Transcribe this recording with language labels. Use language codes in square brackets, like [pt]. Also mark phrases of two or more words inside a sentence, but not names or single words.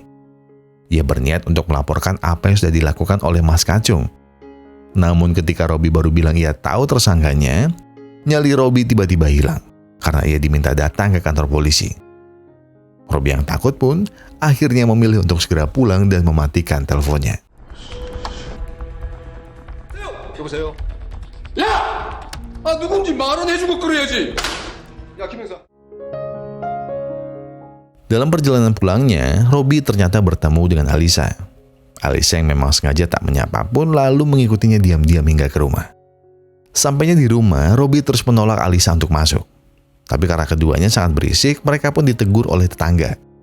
[id] Ia berniat untuk melaporkan apa yang sudah dilakukan oleh Mas Kacung. Namun ketika Robby baru bilang ia tahu tersangkanya, nyali Robby tiba-tiba hilang. Karena ia diminta datang ke kantor polisi. Robby yang takut pun akhirnya memilih untuk segera pulang dan mematikan teleponnya. [ko] 여보세요? 야! 누군지 말은 해주고 그래야지. 야, 김영사. [id] Dalam perjalanan pulangnya, Robby ternyata bertemu dengan Alisa. Alisa yang memang sengaja tak menyapa pun lalu mengikutinya diam-diam hingga ke rumah. Sampainya di rumah, Robby terus menolak Alisa untuk masuk. Tapi karena keduanya sangat berisik, mereka pun ditegur oleh tetangga.